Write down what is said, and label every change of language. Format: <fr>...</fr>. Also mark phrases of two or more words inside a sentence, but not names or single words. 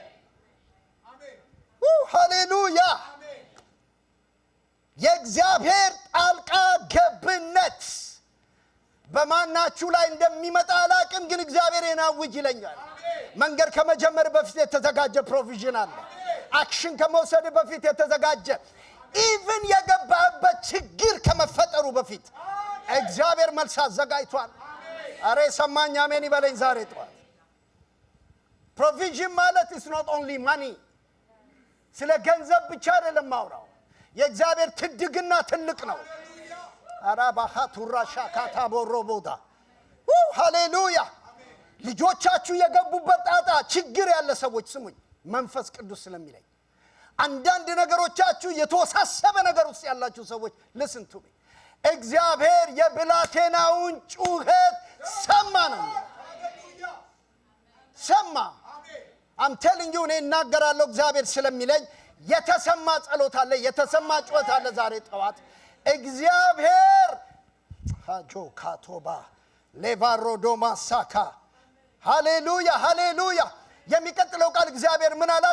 <am>ሃሌሉያ። የእግዚአብሔር ጣልቃ ገብነት በማናችሁ ላይ እንደሚመጣ አላቅም፣ ግን እግዚአብሔር የናውጅ ይለኛል። መንገድ ከመጀመር በፊት የተዘጋጀ ፕሮቪዥን አለ። አክሽን ከመውሰድ በፊት የተዘጋጀ፣ ኢቭን የገባህበት ችግር ከመፈጠሩ በፊት እግዚአብሔር መልስ አዘጋጅቷል። አሬ ሰማኝ አሜን ይበለኝ ዛሬ ጠዋት። ፕሮቪዥን ማለት</am> <en>is not only money።</en> <am>ስለ ገንዘብ ብቻ አይደለም ማውራው። የእግዚአብሔር ትድግና ትልቅ ነው። አራባሃ ቱራሻ ካታቦሮቦዳ ሃሌሉያ። ልጆቻችሁ የገቡበት ጣጣ ችግር ያለ ሰዎች ስሙኝ፣ መንፈስ ቅዱስ ስለሚለኝ አንዳንድ ነገሮቻችሁ የተወሳሰበ ነገር ውስጥ ያላችሁ ሰዎች</am> <en>listen to me።</en> <am>እግዚአብሔር የብላቴናውን ጩኸት ሰማ ነው። ሰማ።</am> <en>I'm telling you</en> <am>እኔ እናገራለሁ እግዚአብሔር ስለሚለኝ የተሰማ ጸሎት አለ፣ የተሰማ ጩኸት አለ። ዛሬ ጠዋት እግዚአብሔር ሃጆ ካቶባ ሌቫሮዶማ ሳካ ሃሌሉያ ሃሌሉያ። የሚቀጥለው ቃል እግዚአብሔር ምን አላት?</am>